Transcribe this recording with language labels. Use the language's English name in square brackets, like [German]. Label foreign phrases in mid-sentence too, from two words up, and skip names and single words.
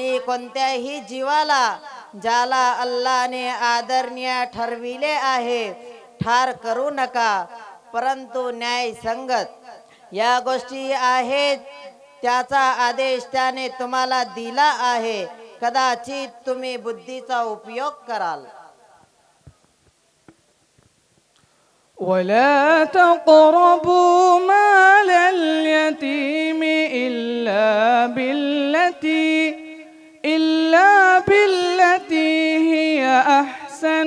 [Marathi] आणि कोणत्याही जीवाला ज्याला अल्लाने आदरणीय ठरविले आहे ठार करू नका, परंतु न्याय संगत या गोष्टी आहेत त्याचा आदेश त्याने तुम्हाला दिला आहे, कदाचित तुम्ही बुद्धीचा उपयोग कराल. [Arabic] ولا تقربوا مال اليتيم إلا بالتي هي أحسن